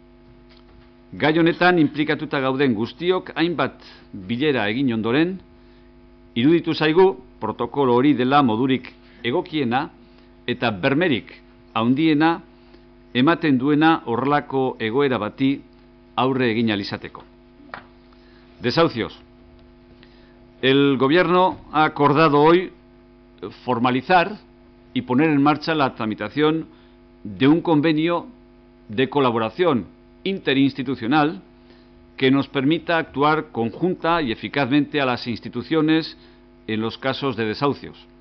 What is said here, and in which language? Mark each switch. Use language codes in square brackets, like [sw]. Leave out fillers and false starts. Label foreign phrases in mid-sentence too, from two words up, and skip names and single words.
[eu] Gai honetan inplikatuta gauden guztiok hainbat bilera egin ondoren, iruditu zaigu protokolo hori dela modurik egokiena eta bermerik handiena ematen duena horrelako egoera bati aurre egin ahal izateko. [es] Desahucios. El Gobierno ha acordado hoy formalizar y poner en marcha la tramitación de un convenio de colaboración interinstitucional que nos permita actuar conjunta y eficazmente a las instituciones en los casos de desahucios.